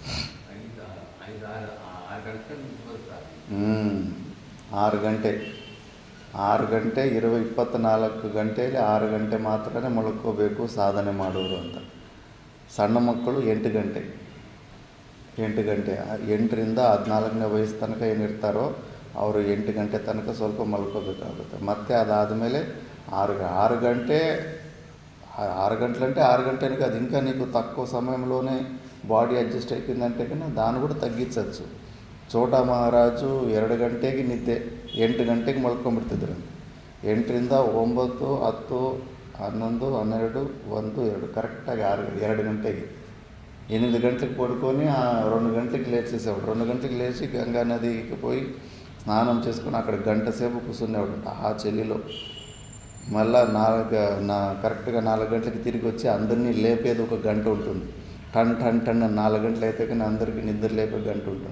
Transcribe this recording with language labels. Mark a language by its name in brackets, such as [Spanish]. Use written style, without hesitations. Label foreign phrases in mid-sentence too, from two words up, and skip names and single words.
[Kannada] 6 ಗಂಟೆ 24 ಗಂಟೆಯಲ್ಲಿ 6 ಗಂಟೆ ಮಾತ್ರನೇ ಮಲ್ಕೋಬೇಕು ಸಾಧನೆ ಮಾಡೋರು ಅಂತ. ಸಣ್ಣ ಮಕ್ಕಳು 8 ಗಂಟೆ 8ರಿಂದ 14ನೇ ವಯಸ್ಸು ತನಕ ಏನಿರ್ತಾರೋ ಅವರು 8 ಗಂಟೆ ತನಕ ಸ್ವಲ್ಪ ಮಲ್ಕೋಬೇಕಾಗುತ್ತೆ. ಮತ್ತು ಅದಾದಮೇಲೆ 6 ಗಂಟೆ [Telugu] 6 గంటలంటే 6 గంటలకి కాదు, ఇంకా నీకు తక్కువ సమయంలోనే బాడీ అడ్జస్ట్ అయిపోయిందంటే కన్నా దాన్ని కూడా తగ్గించవచ్చు. [Kannada] చోటా మహారాజు 2 ಗಂಟೆಗೆ ನಿದ್ದೆ, 8 ಗಂಟೆಗೆ ಮಲ್ಕೊಂಡ್ಬಿಡ್ತಿದ್ರು. 8ರಿಂದ 9, 10, 11, 12, 1, 2 ಕರೆಕ್ಟಾಗಿ 2 ಗಂಟೆಗೆ [Telugu] 8 గంటలకు పడుకొని 2 గంటలకు లేచేసేవాడు. 2 గంటలకు లేచి గంగా నదికి పోయి స్నానం చేసుకుని అక్కడ గంట సేపు కూర్చునేవాడు ఆ చెల్లిలో. మళ్ళా కరెక్ట్గా 4 గంటలకు తిరిగి వచ్చి అందరినీ లేపేది ఒక గంట ఉంటుంది. టన్ 4 గంటలు అయితే కానీ అందరికీ నిద్ర లేపే గంట ఉంటుంది.